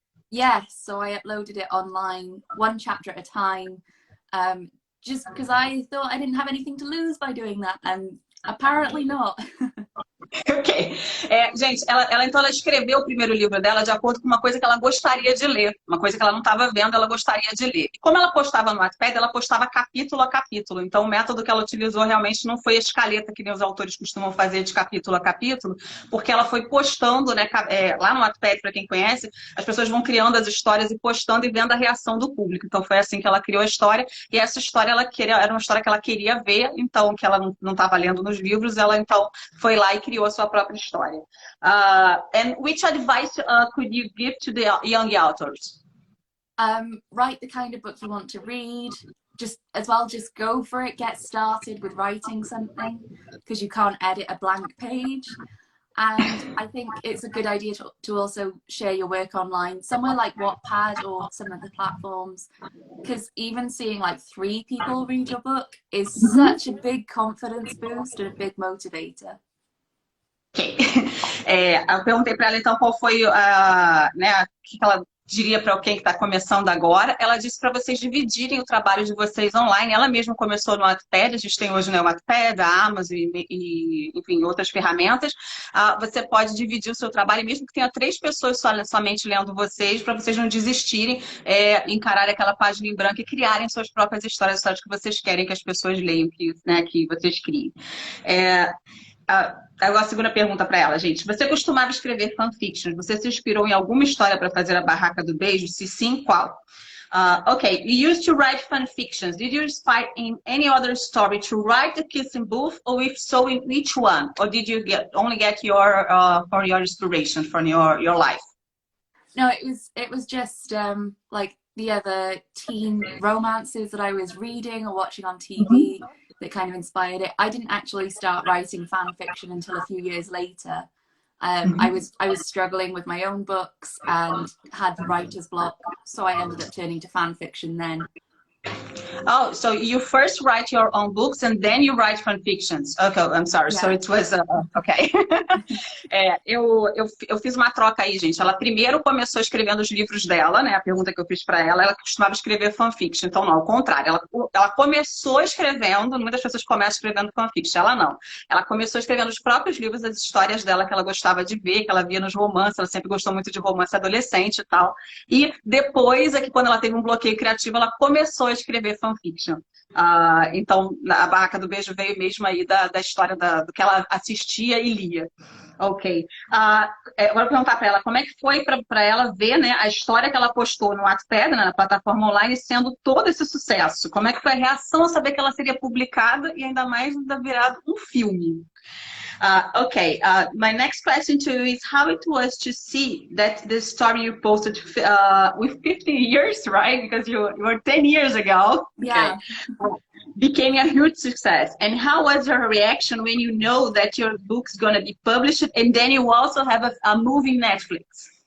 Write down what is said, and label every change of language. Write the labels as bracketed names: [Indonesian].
[English] Yes, so I uploaded it online, one chapter at a time, just because I thought I didn't have anything to lose by doing that, and apparently not. Ok. [Portuguese] Gente, então ela escreveu o primeiro livro dela de acordo com uma coisa que ela gostaria de ler, uma coisa que ela não estava vendo, ela gostaria de ler. E como ela postava no Wattpad, ela postava capítulo a capítulo. Então o método que ela utilizou realmente não foi a escaleta que nem os autores costumam fazer de capítulo a capítulo, porque ela foi postando, né, lá no Wattpad, para quem conhece, as pessoas vão criando as histórias e postando e vendo a reação do público. Então foi assim que ela criou a história, e essa história era uma história que ela queria ver, então que ela não estava lendo nos livros, ela então foi lá e criou a sua própria história. [English] And which advice could you give to the young authors? Write the kind of book you want to read. Just go for it. Get started with writing something, because you can't edit a blank page. And I think it's a good idea to also share your work online, somewhere like Wattpad or some of the platforms, because even seeing like 3 people read your book is such a big confidence boost and a big motivator. Ok. [Portuguese] Eu perguntei para ela então qual foi né, o que ela diria para alguém que está começando agora. Ela disse para vocês dividirem o trabalho de vocês online. Ela mesma começou no Wattpad, a gente tem hoje, né, o Wattpad, a Amazon enfim, outras ferramentas. Você pode dividir o seu trabalho, mesmo que tenha 3 pessoas somente lendo vocês, para vocês não desistirem, encararem aquela página em branco e criarem suas próprias histórias que vocês querem que as pessoas leiam, que vocês criem. Agora a segunda pergunta para ela, gente. Você costumava escrever fanfictions? Você se inspirou em alguma história para fazer a Barraca do Beijo? Se sim, qual? [English] Okay, you used to write fanfictions. Did you inspire in any other story to write the kissing booth, or if so, in which one? Or did you only get your inspiration from your life? No, it was just like the other teen romances that I was reading or watching on TV that kind of inspired it. I didn't actually start writing fan fiction until a few years later. I was struggling with my own books and had writer's block, so I ended up turning to fan fiction then. Oh, so you first write your own books and then you write fan fictions. Okay, I'm sorry. Yeah. So it was okay. [Portuguese] Eu fiz uma troca aí, gente. Ela primeiro começou escrevendo os livros dela, né? A pergunta que eu fiz para ela costumava escrever fanfiction. Então, não, ao contrário. Ela começou escrevendo, muitas pessoas começam escrevendo fanfiction. Ela não. Ela começou escrevendo os próprios livros, as histórias dela que ela gostava de ver, que ela via nos romances. Ela sempre gostou muito de romance adolescente e tal. E depois, quando ela teve um bloqueio criativo, ela começou a escrever fanfiction. Então, a Barraca do Beijo veio mesmo aí da história do que ela assistia e lia. Ok. Agora eu vou perguntar para ela como é que foi para ela ver, né, a história que ela postou no Wattpad, né, na plataforma online, sendo todo esse sucesso. Como é que foi a reação a saber que ela seria publicada e ainda mais virado um filme? [English] Okay, my next question to you is how it was to see that the story you posted with 15 years, right? Because you were 10 years ago. Yeah. Okay. Became a huge success. And how was your reaction when you know that your book's going to be published and then you also have a movie Netflix?